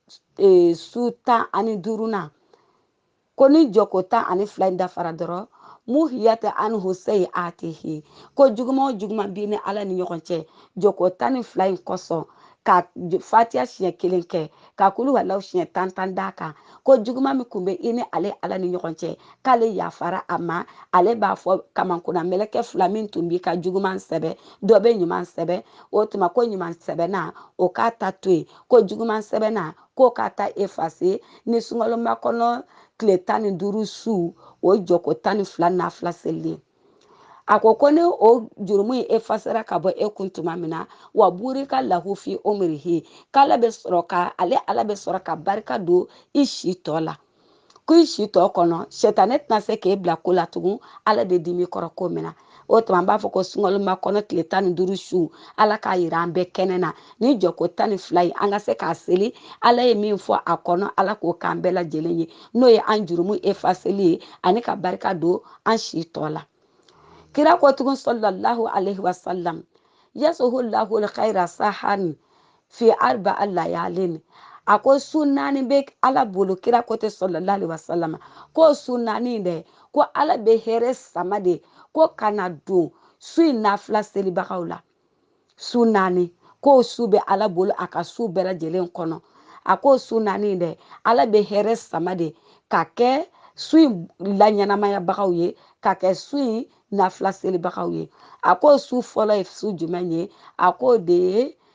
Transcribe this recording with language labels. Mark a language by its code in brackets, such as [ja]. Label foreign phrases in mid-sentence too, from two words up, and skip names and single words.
[bm] su 15 na ko ni jɔko 12 in dafara dɔrɔn [ar] محيت عنه سيئاته [bm] ko juguman o juguman b'i ni ala ni ɲɔgɔn cɛ jɔko 12 in kosɔn ka fatiha siɲɛ kelen kɛ ka [ar] قل هو الله [bm] siɲɛ 10 d'a kan ko juguman min kun bɛ i ni ale ala ni ɲɔgɔn cɛ k'ale yafara a ma ale b'a fɔ kamankuna mɛlɛkɛ 2 min tun b'i ka juguman sɛbɛ dɔ bɛ ɲuman sɛbɛ o tuma ko ɲuman sɛbɛnna o k'a ta to yen ko juguman sɛbɛnna k'o k'a ta efase ni sunkalomakɔnɔ tile 15 su o jɔko 12 nafila selilen a ko ni o jurumu in efasera ka bɔ e kun tuma min na [ar] وبورك له في عمره [bm] k'ala bɛ sɔrɔ ka ale ala bɛ sɔrɔ ka barika don i si tɔ la ko i si tɔ kɔnɔ sɛtanɛ tɛna se k'e bila ko la tugun ala bɛ dimi kɔrɔ ko min na o tuma an b'a fɔ ko sunkalomakɔnɔ tile 15 su ala k'a yira an bɛɛ kɛnɛ na ni jɔko 12 ye an ka se k'a seli ala ye min fɔ a kɔnɔ ala k'o k'an bɛɛ lajɛlen ye n'o ye an jurumu efaseli ye ani ka barika don an si tɔ la kira ko tugun [ar] صلى الله عليه وسلم يسح له الخير سحا في أربع ليال [bm] a ko su 4 bɛ ala bolo kira ko te [ar] صلى الله عليه وسلم [bm] ko su 4 dɛ ko ala bɛ hɛrɛ sama de ko kana don su in nafila selibagaw la su 4 ko su bɛ ala bolo a ka su bɛɛ lajɛlen kɔnɔ a ko su 4 dɛ ala bɛ hɛrɛ sama de ka kɛ su in laɲɛnamayabagaw ye ka kɛ su in nafila selibagaw ye a ko su fɔlɔ ye su jumɛn ye a ko de ye